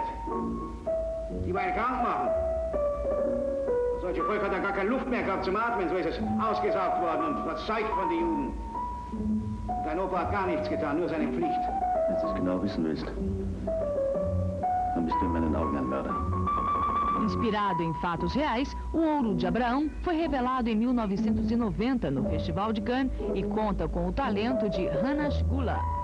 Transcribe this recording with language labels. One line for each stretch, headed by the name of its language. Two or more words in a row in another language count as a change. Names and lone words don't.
German: Die einen krank machen? Solche Volk hat dann gar keine Luft mehr gehabt zum Atmen, so ist es ausgesaugt worden und verzeugt von den Juden. Und dein Opa hat gar nichts getan, nur seine Pflicht. Wenn du es genau wissen willst, dann bist du in meinen Augen ein Mörder.
Portuguese: Inspirado em fatos reais, o Ouro de Abraão foi revelado em 1990 no Festival de Cannes e conta com o talento de Hannah Gula.